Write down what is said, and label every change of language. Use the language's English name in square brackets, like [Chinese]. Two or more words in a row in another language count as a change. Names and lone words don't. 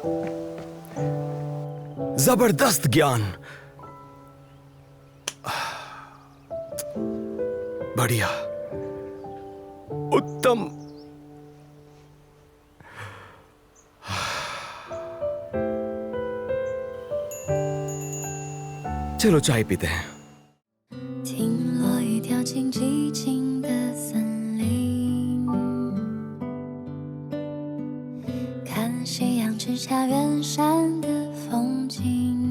[Hindi] जबरदस्त ज्ञान, बढ़िया, उत्तम। चलो चाय पीते हैं। [Chinese] 听落雨掉进寂静的森林，看夕阳之下远山的风景。